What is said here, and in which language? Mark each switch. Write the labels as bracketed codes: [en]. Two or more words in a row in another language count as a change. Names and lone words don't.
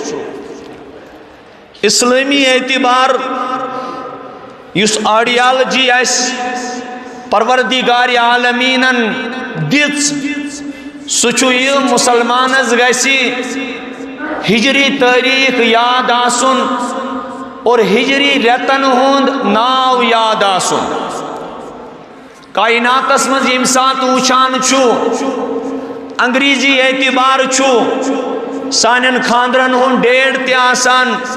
[ks] اسلامی اعتبار یس آئیڈیالوجی اس پروردگار عالمینن دِژ سہ یہ مسلمانس گژھِ ہجری تاریخ یاد آسن اور ہجری ریتن ہند ناو یاد آسن. کائناتس مز یم سات وچھان چھو انگریزی اعتبار چھو سانن خاندرن ہند ڈیٹ تہ آسان.